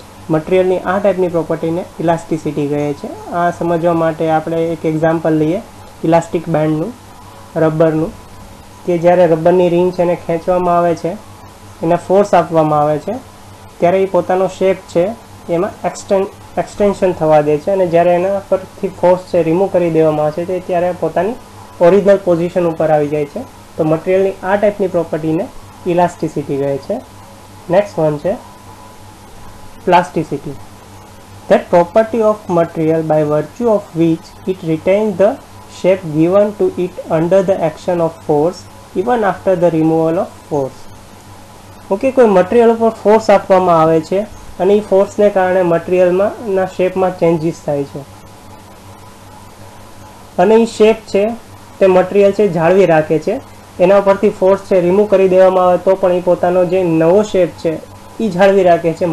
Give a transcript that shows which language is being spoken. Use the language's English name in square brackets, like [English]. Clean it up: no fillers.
[Gujarati] મટીરિયલની આ ટાઈપની પ્રોપર્ટીને ઇલાસ્ટિસિટી કહે છે. આ સમજવા માટે આપણે એક એક્ઝામ્પલ લઈએ ઇલાસ્ટિક બેન્ડનું, રબરનું, કે જ્યારે રબરની રિંગ છે એને ખેંચવામાં આવે છે, એને ફોર્સ આપવામાં આવે છે ત્યારે એ પોતાનો શેપ છે એમાં એક્સટેન્શન થવા દે છે અને જ્યારે એના પરથી ફોર્સ છે રિમૂવ કરી દેવામાં આવે છે ત્યારે પોતાની ઓરિજિનલ પોઝિશન ઉપર આવી જાય છે. તો મટીરિયલની આ ટાઈપની પ્રોપર્ટીને ઇલાસ્ટિસિટી કહે છે. નેક્સ્ટ વન છે plasticity. [English] That property of material by virtue of which it retains the shape given to it under the action of force even after the removal of force. [Gujarati] Okay, કોઈ material ઉપર force આપવામાં આવે છે અને એ ફોર્સને કારણે મટીરિયલમાં શેપમાં changes થાય છે અને એ શેપ છે તે મટીરિયલ છે જાળવી રાખે છે. એના ઉપરથી ફોર્સ છે રિમૂવ કરી દેવામાં આવે તો પણ એ પોતાનો જે નવો શેપ છે એ જાળવી રાખે છે.